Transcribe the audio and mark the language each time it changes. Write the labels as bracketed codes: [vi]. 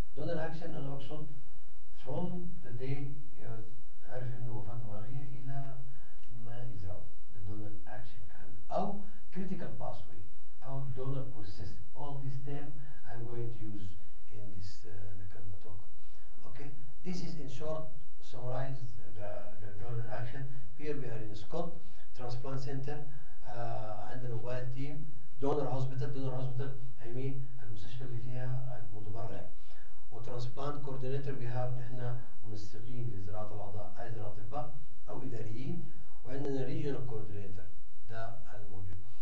[ar] دونر أكشن أنا أقصد [en] from the day [ar] عارف إنه وفاة دماغية إلى ما يزرعه الدونر أكشن كامل أو [en] critical pathway [ar] أو [en] donor process. All these terms I'm going to use in this talk. Okay. This is in short summarize the donor action. Here we are in scot transplant center. [ar] عندنا موبايل تيم [en] donor hospital I mean [ar] المستشفى اللي فيها المتبرع، وترانسبلانت كوردينيتور [en] we have [ar] نحن منسقين لزراعة الأعضاء أيضا أطباء أو إداريين، وعندنا [en] regional coordinator [ar] ده الموجود.